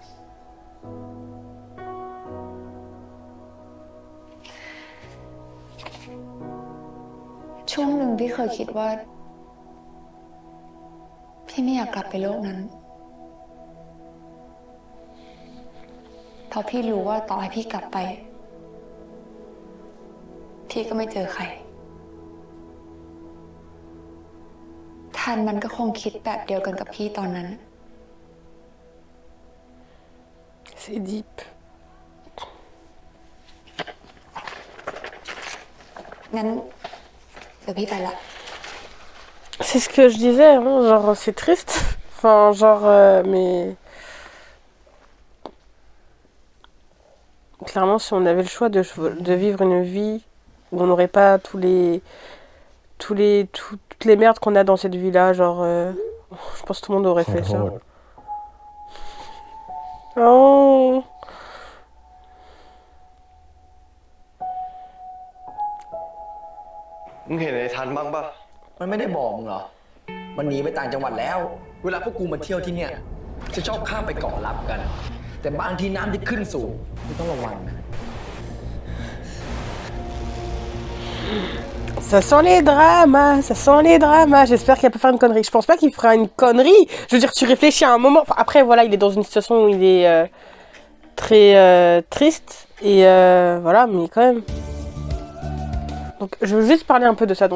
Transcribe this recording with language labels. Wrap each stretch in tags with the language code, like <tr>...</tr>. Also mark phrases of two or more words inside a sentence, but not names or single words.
<th>ช่วงหนึ่งพี่เคยคิดว่า พี่ไม่อยากกลับไปโลกนั้นเพราะพี่รู้ว่าต่อให้พี่กลับไป พี่ก็ไม่เจอใคร ทันมันก็คงคิดแบบเดียวกันกับพี่ตอนนั้น</th> <fr>C'est deep.</fr> <th>งั้นเดี๋ยวพี่ไปละ</th> <fr>C'est ce que je disais, hein, genre c'est triste. Enfin, genre, mais. Clairement, si on avait le choix de vivre une vie où on n'aurait pas toutes les merdes qu'on a dans cette vie-là, genre, je pense que tout le monde aurait fait ça. Oh.</fr> <th>มึงเห็นไอ้ทันบ้างปะ มันไม่ได้บอกมึงเหรอ มันหนีไปต่างจังหวัดแล้ว เวลาพวกกูมาเที่ยวที่เนี่ย จะชอบข้ามไปเกาะลับกัน แต่บางทีน้ำที่ขึ้นสูงมึงต้องระวังนะ</th> <fr>Ça sent les dramas, ça sent les dramas. J'espère qu'il va pas faire une connerie. Je pense pas qu'il fera une connerie. Je veux dire, tu réfléchis à un moment. Enfin, après, voilà, il est dans une situation où il est très triste. Et voilà, mais quand même. Donc, je veux juste parler un peu de ça.</fr>